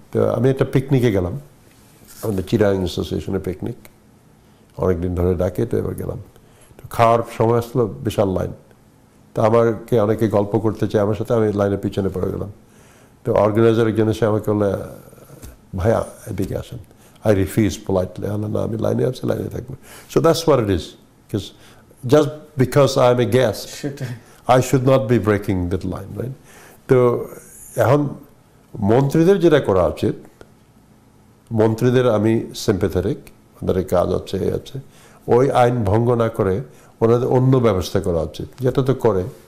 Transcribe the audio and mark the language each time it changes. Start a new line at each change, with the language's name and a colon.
Bangla: তো আমি একটা পিকনিকে গেলাম, আমাদের চিরাং অ্যাসোসিয়েশনের পিকনিক, অনেকদিন ধরে ডাকে, তো এবার গেলাম। তো খাওয়ার সময় আসলো, বিশাল লাইন। তো আমাকে অনেকে গল্প করতে চায় আমার সাথে, আমি লাইনের পিছনে পড়ে গেলাম। তো অর্গানাইজার একজন এসে আমাকে বললে, ভাইয়া এদিকে আসেন।
English: I refuse politely.
Bangla: না, আমি লাইনে আছি, লাইনে থাকবো।
English: So that's what it is. Just because I'm a guest, I should not be breaking that line, right?
Bangla: তো এখন মন্ত্রীদের যেটা করা উচিত, মন্ত্রীদের আমি সিম্প্যাথেটিক, ওনাদের কাজ হচ্ছে এই আছে, ওই আইন ভঙ্গ না করে ওনাদের অন্য ব্যবস্থা করা উচিত, যেটা তো করে।